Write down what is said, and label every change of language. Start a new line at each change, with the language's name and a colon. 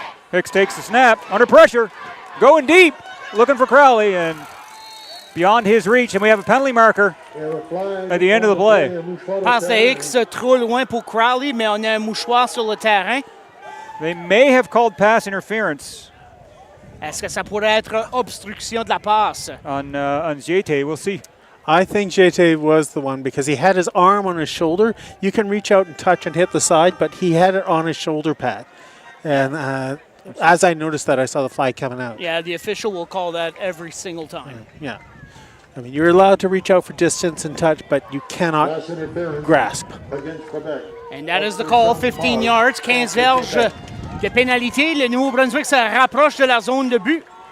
English: Hicks takes the snap, under pressure, going deep, looking for Crowley, and beyond his reach, and we have a penalty marker at the end of the play.
French: Passe de Hicks trop loin pour Crowley, mais on a un mouchoir sur le terrain.
English: They may have called pass interference.
French: Est-ce que ça pourrait être obstruction de la passe?
English: On Ziete, we'll see. I think JT was the one because he had his arm on his shoulder. You can reach out and touch and hit the side, but he had it on his shoulder pad. And as I noticed that, I saw the flag coming out. Yeah, the official will call that every single time. Yeah. I mean, you're allowed to reach out for distance and touch, but you cannot grasp. And that is the call, 15 yards,
French: 15 verges de pénalité. Le Nouveau-Brunswick se rapproche de la zone de but.